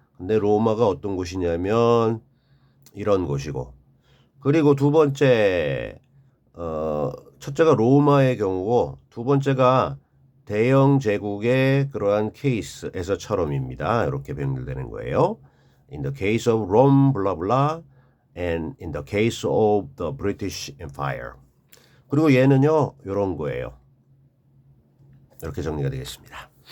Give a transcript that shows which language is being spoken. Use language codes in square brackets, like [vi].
[ko] 근데 로마가 어떤 곳이냐면 이런 곳이고 그리고 두 번째 첫째가 로마의 경우고 두 번째가 대영 제국의 그러한 케이스에서처럼입니다. 이렇게 변경되는 거예요. [en] In the case of Rome, blah blah, and in the case of the British Empire. [ko] 그리고 얘는요, 이런 거예요. 이렇게 정리가 되겠습니다.